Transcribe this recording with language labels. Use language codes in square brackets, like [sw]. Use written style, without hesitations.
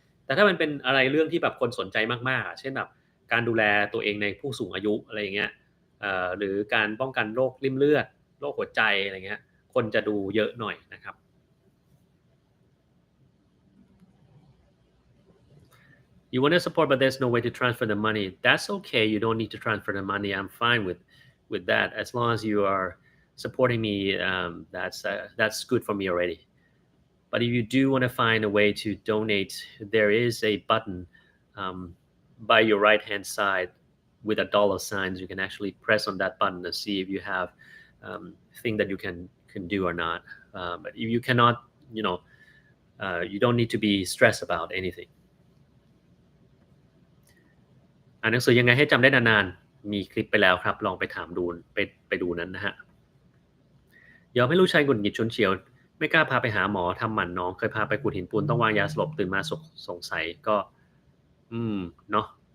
[th] แต่ถ้ามันเป็นอะไรเรื่องที่แบบคนสนใจมากๆเช่นแบบการดูแลตัวเองในผู้สูงอายุอะไรอย่างเงี้ยหรือการป้องกันโรคริ่มเลือดโรคหัวใจอะไรเงี้ยคนจะดูเยอะหน่อยนะครับ [en] You want to support but there's no way to transfer the money. That's okay. You don't need to transfer the money. I'm fine with that as long as you are supporting me. That's good for me already. But if you do want to find a way to donate, there is a button um, by your right hand side with a dollar signs. You can actually press on that button to see if you have thing that you can do or not. But if you cannot, you don't need to be stressed about anything. [th] อ่านหนังสือยังไงให้จำได้นานๆมีคลิปไปแล้วครับลองไปถามดูไปดูนั้นนะฮะยอมให้ลูกชายหงุดหงิดฉุนเฉียวไม่กล้าพาไปหาหมอทำหมันน้องเคยพาไปขูดหินปูนต้องวางยาสลบตื่นมาสงสัยก็เนาะ